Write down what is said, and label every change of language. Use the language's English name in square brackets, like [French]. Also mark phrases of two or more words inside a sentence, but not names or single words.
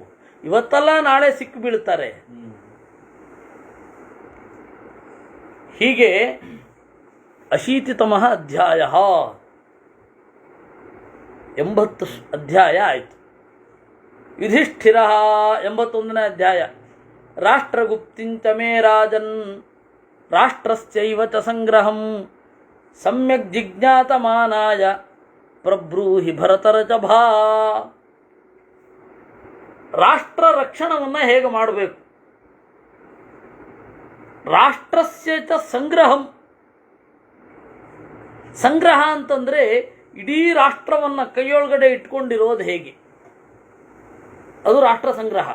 [Kannada] ಇವತ್ತಲ್ಲ ನಾಳೆ ಸಿಕ್ಕು ಬೀಳ್ತಾರೆ. ಹೀಗೆ [Sanskrit] ಅಶೀತಿತಮಃ ಅಧ್ಯಾಯ [Kannada] 80 ಅಧ್ಯಾಯ ಆಯಿತು. ಯುಧಿಷ್ಠಿರ 81ನೇ ಅಧ್ಯಾಯ. [Sanskrit] ರಾಷ್ಟ್ರಗುಪ್ತಿಂಚ ಮೇ ರಾಜನ್ ರಾಷ್ಟ್ರಸ್ಯೈವ ಚ ಸಂಗ್ರಹಂ ಸಮ್ಯಕ್ ಜಿಜ್ಞಾತಮಾನಾಯ ಪ್ರಬ್ರೂಹಿ ಭರತರಚಭಾ. [Kannada] ರಾಷ್ಟ್ರ ರಕ್ಷಣವನ್ನು ಹೇಗೆ ಮಾಡಬೇಕು? [Sanskrit] ರಾಷ್ಟ್ರಸ್ಯ ಚ ಸಂಗ್ರಹಂ. [Kannada] ಸಂಗ್ರಹ ಅಂತಂದರೆ ಇಡೀ ರಾಷ್ಟ್ರವನ್ನು ಕೈಯೊಳಗಡೆ ಇಟ್ಕೊಂಡಿರೋದು ಹೇಗೆ, ಅದು ರಾಷ್ಟ್ರ ಸಂಗ್ರಹ.